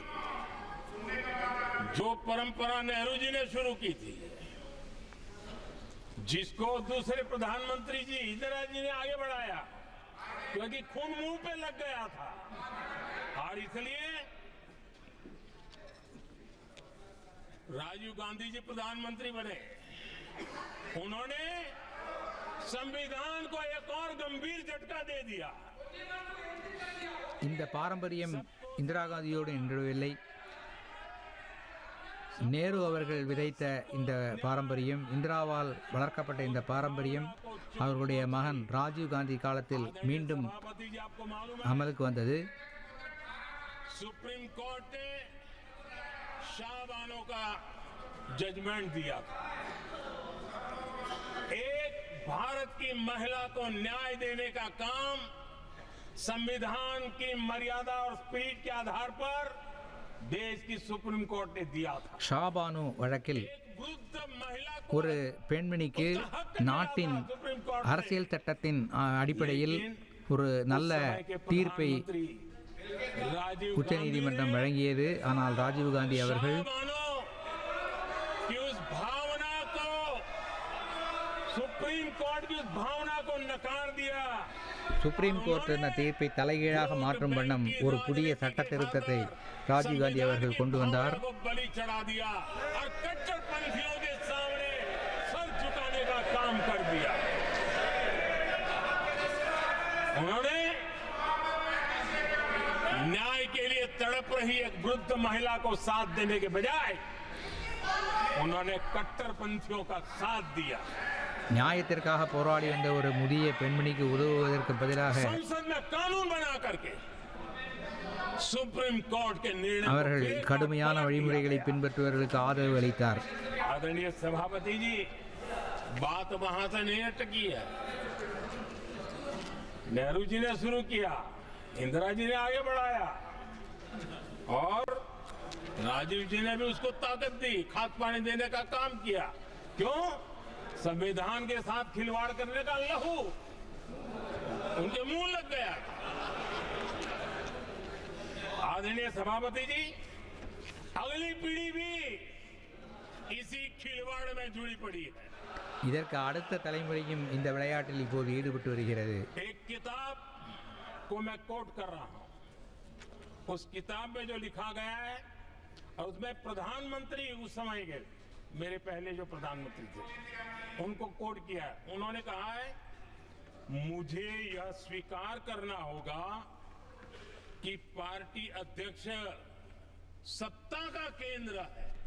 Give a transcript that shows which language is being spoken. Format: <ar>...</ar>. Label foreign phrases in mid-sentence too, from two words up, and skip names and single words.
<hi>जो परंपरा नेहरू जी ने शुरू की थी, जिसको दूसरे प्रधानमंत्री जी इंदिरा जी ने आगे बढ़ाया, क्योंकि खून मुंह पे लग गया था और इसलिए राजीव गांधी जी प्रधानमंत्री बने। उन्होंने संविधान को एक और गंभीर झटका दे दिया।</hi> <ta>இந்த பாரம்பரியம் இந்திரா காந்தியோடு நின்றுவில்லை. நேரு அவர்கள் விதைத்த இந்த பாரம்பரியம், இந்திராவால் வளர்க்கப்பட்ட இந்த பாரம்பரியம் அவர்களுடைய மகன் ராஜீவ் காந்தி காலத்தில் மீண்டும்</ta> <hi>सभापति जी, आपको मालूम है</hi> <ta>அமலுக்கு வந்தது.</ta> <en>Supreme Court</en> <hi>ने शाहबानो का जजमेंट दिया था। एक भारत की महिला को न्याय देने का काम संविधान की मर्यादा और स्पिरिट के आधार पर देश की</hi> <en>Supreme Court</en> <hi>ने दिया था।</hi> <ta>ஷாபானு வழக்கில்</ta> <hi>एक वृद्ध महिला को</hi> <ta>ஒரு பெண்மணிக்கு நாட்டின் அரசியல் சட்டத்தின் அடிப்படையில் ஒரு நல்ல தீர்ப்பை राजीव உச்ச நீதிமன்றம் வழங்கியது. ஆனால் ராஜீவ் காந்தி அவர்கள்</ta> <hi>मानो कि उस भावना को,</hi> <en>Supreme Court</en> <hi>की उस भावना को नकार दिया।</hi> <en>Supreme Court</en> <ta>என்ற தீர்ப்பை தலைகீழாக மாற்றும் வண்ணம் ஒரு புதிய சட்ட திருத்தத்தை ராஜீவ் காந்தி அவர்கள் கொண்டு வந்தார்.</ta> <hi>को बलि चढ़ा दिया और कट्टरपंथियों के सामने सर झुकाने का काम कर दिया। उन्होंने न्याय के लिए तड़प रही एक वृद्ध महिला को साथ देने के बजाय उन्होंने कट्टरपंथियों का साथ दिया।</hi> <ta>நியாயத்திற்காக போராடி வந்த ஒரு முதிய பெண்மணிக்கு உதவுவதற்கு பதிலாக</ta> <hi>संसद में कानून बना करके</hi> <en>Supreme Court</en> <hi>के निर्णय</hi> <ta>அவர்கள் கடுமையான வழிமுறைகளை பின்பற்றுவதற்கு ஆதரவு அளித்தார்.</ta> <hi>आदरणीय सभापति जी, बात वहां से नहीं अटकी है। नेहरू जी ने शुरू किया, इंदिरा जी ने आगे बढ़ाया और राजीव जी ने भी उसको ताकत दी, खाद पानी देने का काम किया। क्यों? संविधान के साथ खिलवाड़ करने का लहू उनके मुंह लग गया। आदरणीय सभापति जी, अगली पीढ़ी भी इसी खिलवाड़ में जुड़ी पड़ी है।</hi> <ta>இதற்கு அடுத்த தலைமுறையும் இந்த விளையாட்டில் இப்போது ஈடுபட்டு வருகிறது.</ta> <hi>एक किताब को मैं कोट कर रहा हूं। उस किताब में जो लिखा गया है और उसमें प्रधानमंत्री उस समय के मेरे पहले जो प्रधानमंत्री थे उनको कोट किया है। उन्होंने कहा है, मुझे यह स्वीकार करना होगा कि पार्टी अध्यक्ष सत्ता का केंद्र है।</hi>